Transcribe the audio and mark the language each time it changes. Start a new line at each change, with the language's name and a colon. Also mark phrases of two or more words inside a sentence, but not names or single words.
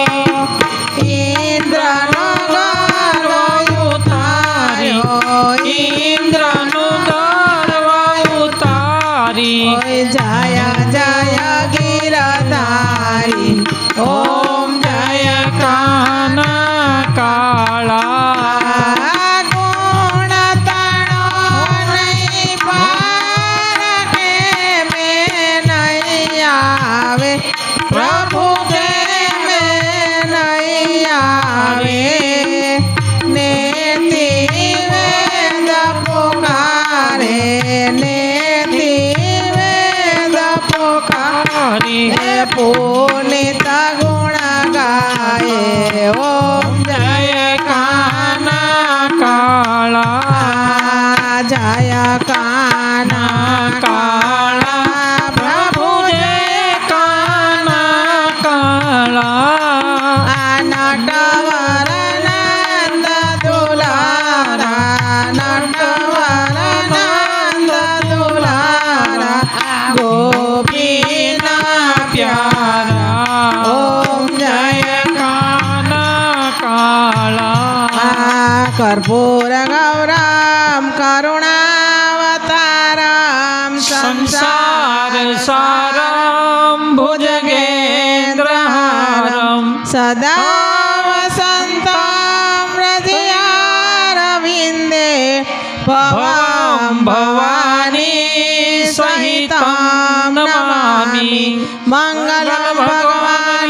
Gujarati: ઇંદ્રનો ગર્વ ઉતાર્યો ઇંદ્રનો ગર્વ ઉતારી જય જય ગિરધારી ઓમ જય કાના કાળા ગુણ તણો નહીં પાર કે મેં નહીં આવે પ્રભુ કે મેં નહીં આવે નેતિ વેદ પુકારે નેતિ વેદ પુકારે પુનિત ગુણ ગાએ ઓમ જય કાના કાળા જય કાના કાળા પ્રભુ જય કાના કાળા નટવર નંદ દુલારા નટવર નંદ દુલારા ગોપીના પ્યારા ઓમ જય કાના કાળા
Sanskrit: कर्पूर गौरम करुणावतारम संसार सारम भुजगेन्द्रहारम सदा वसन्तं हृदयारविन्दे भवं भवानी सहितं नमामि मंगलम भगवान